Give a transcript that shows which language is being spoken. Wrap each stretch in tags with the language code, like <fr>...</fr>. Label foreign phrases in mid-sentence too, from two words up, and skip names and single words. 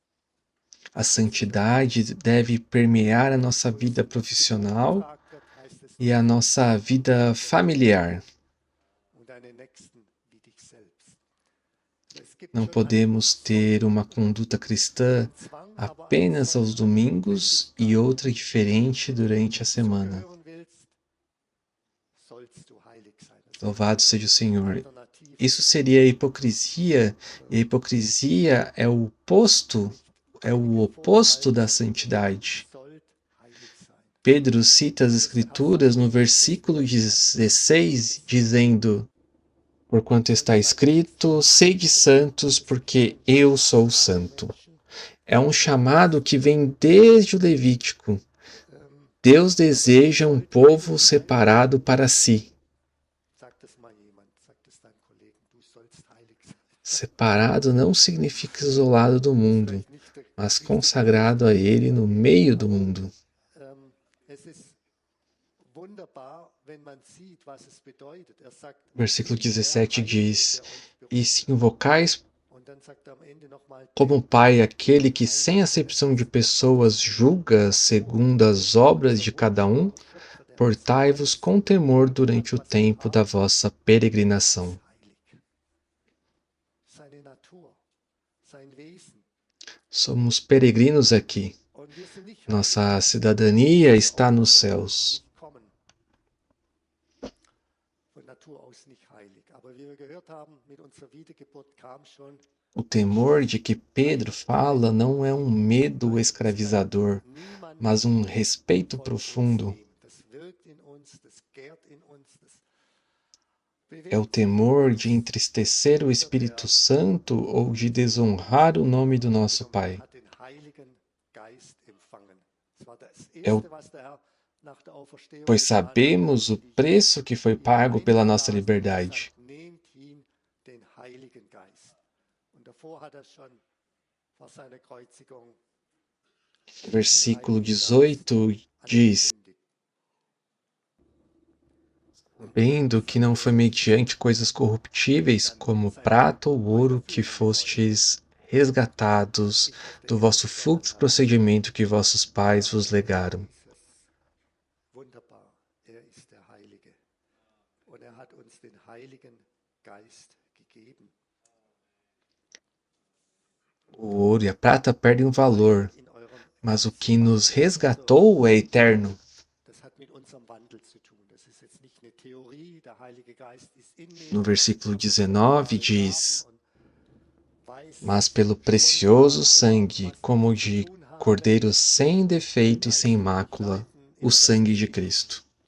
<pt>A santidade deve permear a nossa vida profissional e a nossa vida familiar.</pt> <de>und deinen Nächsten wie dich selbst. Es gibt</de> <pt>Não</pt> <de>schon einen</de> <pt>podemos ter uma conduta cristã</pt> <de>Zwang, aber ein</de> <pt>apenas aos</pt> <de>Zwang,</de> <pt>domingos e outra diferente durante a semana.</pt> <de>zugehören willst, sollst du heilig sein. Das wäre</de> <pt>Louvado</pt> <de>eine</de> <pt>seja o Senhor.</pt> <de>Alternative</de> <pt>Isso</pt> <de>dazu.</de> <pt>seria a hipocrisia, e a hipocrisia é o oposto da santidade.</pt> <de>Sollt heilig sein.</de> <pt>Pedro cita as Escrituras no versículo 16, dizendo: Porquanto está escrito, sede santos, porque eu sou santo. É um chamado que vem desde o Levítico. Deus deseja um povo separado para si.</pt> <de>Sagt es mal jemand, sagt es deinem Kollegen, du sollst heilig sein.</de> <pt>Separado não significa isolado do mundo, mas consagrado a Ele no meio do mundo.</pt> <de>Es ist wunderbar, wenn man sieht, was es bedeutet. Sagt,</de> <pt>Versículo 17 diz: E se invocais</pt> <de>und dann sagt er am Ende nochmal,</de> <pt>como Pai aquele que, sem acepção de pessoas, julga segundo as obras de cada um, portai-vos com temor durante o tempo da vossa peregrinação.</pt> <de>seine Natur, sein Wesen.</de> <pt>Somos peregrinos aqui.</pt> <de>Und wir sind nicht</de> <pt>Nossa cidadania está nos céus.</pt> <de>von Natur aus nicht heilig. Aber wie wir gehört haben, mit unserer Wiedergeburt kam schon</de> <pt>O temor de que Pedro fala não é um medo escravizador, mas um respeito profundo.</pt> <de>das wirkt in uns, das gärt in uns, das</de> <pt>É o temor de entristecer o Espírito Santo ou de desonrar o nome do nosso Pai.</pt> <de>hat den Heiligen Geist empfangen. Das war das</de> <pt>É o</pt> <de>Erste, was der Herr nach der Auferstehung</de> <pt>pois</pt> <de>getan hat.</de> <pt>sabemos o preço que foi pago pela nossa liberdade.</pt> <de>Nehmt ihm den Heiligen Geist. Und davor hat er schon vor seiner Kreuzigung</de> <pt>Versículo 18 diz: Sabendo que não foi mediante coisas corruptíveis, como prata ou ouro, que fostes resgatados do vosso fluxo procedimento que vossos pais vos legaram.</pt> <de>Wunderbar, ist der Heilige. Und hat uns den Heiligen Geist gegeben.</de> <pt>O ouro e a prata perdem o valor, mas o que nos resgatou é eterno. No versículo 19 diz: Mas pelo precioso sangue, como de cordeiro sem defeito e sem mácula, o sangue de Cristo.</pt>